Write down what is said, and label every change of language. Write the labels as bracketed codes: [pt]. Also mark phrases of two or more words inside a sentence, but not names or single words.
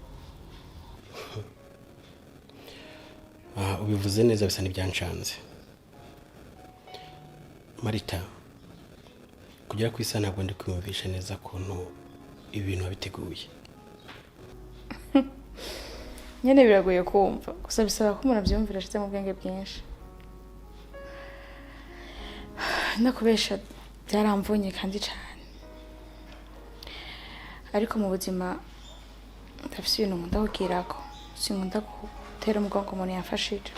[rw] Ubivuze neza, bisa n'ibyancanze. Marita, kugera ku isa ntabwo ndi kwiyumvisha neza kuntu ibintu wabiteguye. Nyene biragoye kumva, gusa bisaba ko umuntu abyumvira ashyize mu bwenge bwinshi. Nakubesha byaramvunye kandi cyane. Ariko mu buzima ndafise ibintu nkunda kugirako, sinkunda gutera umugongo umuntu yamfashije.